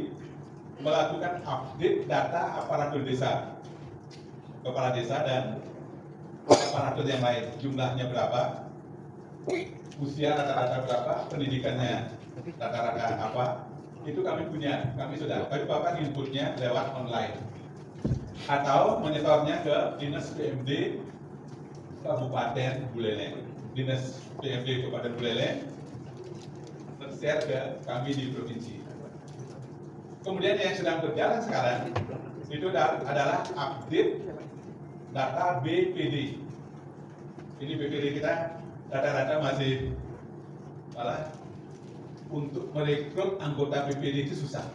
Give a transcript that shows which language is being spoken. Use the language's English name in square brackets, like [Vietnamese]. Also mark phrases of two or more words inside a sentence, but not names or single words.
[Indonesian] melakukan update data aparatur desa, kepala desa dan aparatur yang lain, jumlahnya berapa, usia rata-rata berapa, pendidikannya rata-rata apa, itu kami punya, kami sudah, tapi Bapak inputnya lewat online atau menyetornya ke Dinas PMD Kabupaten Buleleng. Dinas PMD Kabupaten Buleleng share ke kami di provinsi. Kemudian yang sedang berjalan sekarang itu adalah update data BPD. Ini BPD kita rata-rata masih malah untuk merekrut anggota BPD itu susah.